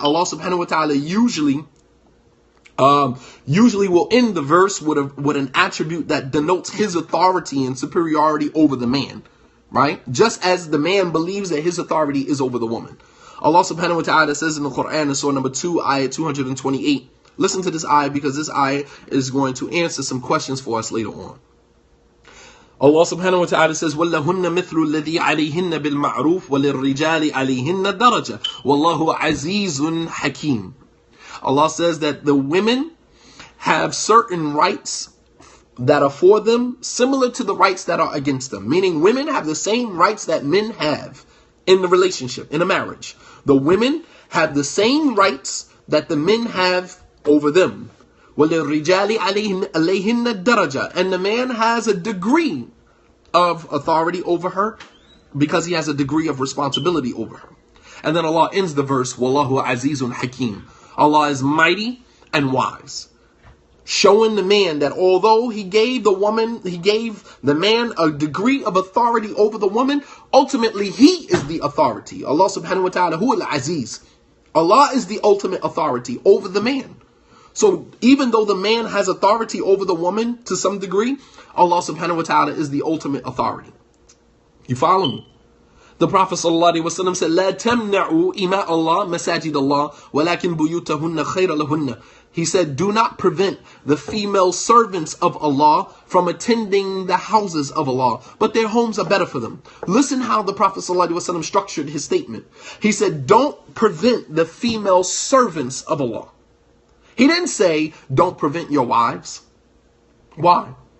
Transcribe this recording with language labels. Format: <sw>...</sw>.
<en>Allah subhanahu wa ta'ala usually will end the verse with an attribute that denotes his authority and superiority over the man, right? Just as the man believes that his authority is over the woman. Allah subhanahu wa ta'ala says in the Quran in Surah number 2, ayah 228. Listen to this ayah, because this ayah is going to answer some questions for us later on.</en> <ar>Allah subhanahu wa ta'ala says, وَلَّهُنَّ مِثْلُ الَّذِي عَلَيْهِنَّ بِالْمَعْرُوفِ وَلِلرِّجَالِ عَلَيْهِنَّ دَرَجَةٌ وَاللَّهُ عَزِيزٌ حَكِيمٌ.</ar> <en>Allah says that the women have certain rights that are for them, similar to the rights that are against them. Meaning women have the same rights that men have in the relationship, in a marriage. The women have the same rights that the men have over them.</en> <ar>وَلِلرِّجَالِ عَلَيْهِنَّ دَرَجَةٌ.</ar> <en>And the man has a degree of authority over her because he has a degree of responsibility over her. And then Allah ends the verse, وَاللَّهُ عَزِيزٌ حَكِيمٌ. Allah is mighty and wise. Showing the man that although he gave the man a degree of authority over the woman, ultimately he is the authority. Allah subhanahu wa ta'ala, huwa al-aziz. Allah is the ultimate authority over the man. So even though the man has authority over the woman to some degree, Allah subhanahu wa ta'ala is the ultimate authority. You follow me?</en> <ar>The Prophet ﷺ said, لا تمنعوا إماء الله مساجد الله ولكن بيوتهن خير لهن.</ar> <en>He said, do not prevent the female servants of Allah from attending the houses of Allah, but their homes are better for them. Listen how the Prophet ﷺ structured his statement. He said, don't prevent the female servants of Allah. He didn't say, don't prevent your wives. Why?</en>